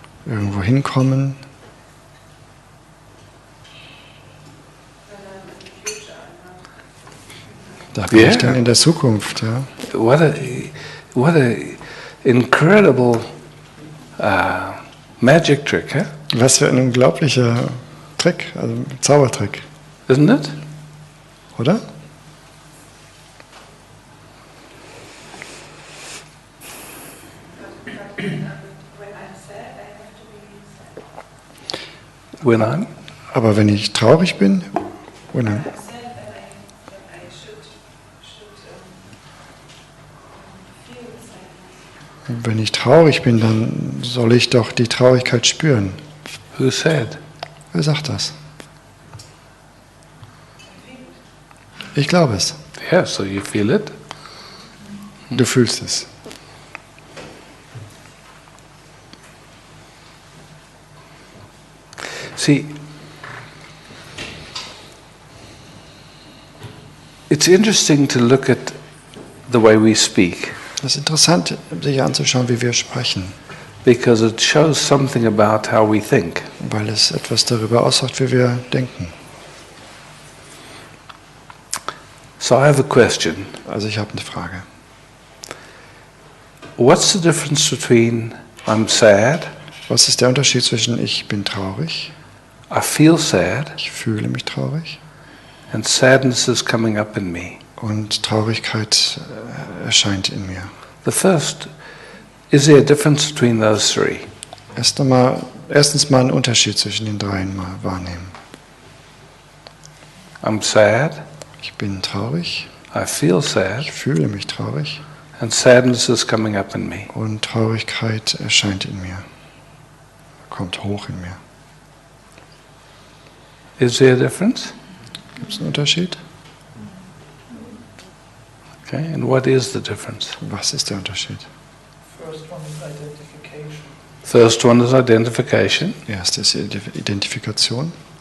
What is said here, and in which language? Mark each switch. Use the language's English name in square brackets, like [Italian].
[German] irgendwo hinkommen. Da bin Ja. ich dann in der Zukunft. Ja. [English] what a incredible magic trick, huh? [German] Was für ein unglaublicher Trick, also ein Zaubertrick, [English] isn't it? [German] oder? [English] When I'm [German] Aber wenn ich traurig bin, [English] when I'm, [German] wenn ich traurig bin, dann soll ich doch die Traurigkeit spüren. [English] who said? [German] Wer sagt das? Ich glaube es. [English] Yeah, so you feel it. [German] Du fühlst es. [English] See, it's interesting to look at the way we speak [German] Es ist interessant, sich anzuschauen, wie wir sprechen, [English] because it shows something about how we think. [German] weil es etwas darüber aussagt, wie wir denken. [English] So I have a question. [German] Also ich habe eine Frage. [English] What's the difference between I'm sad, [German] Was ist der Unterschied zwischen ich bin traurig, [English] I feel sad, [German] ich fühle mich traurig [English] and sadness is coming up in me? [German] und Traurigkeit erscheint in mir? [English] The first, is there a difference between those three? [German] Erstens mal einen Unterschied zwischen den dreien mal wahrnehmen. [English] I'm sad, [German] Ich bin traurig, [English] I feel sad, [German] ich fühle mich traurig [English] and sadness is coming up in me. [German] und Traurigkeit erscheint in mir, kommt hoch in mir. [English] Is there a difference? [German] Gibt es einen Unterschied? [English] Okay, and what is the difference? [German] Was ist der Unterschied? [English] First one is identification. First one is identification. [German] Erst ist Identifikation.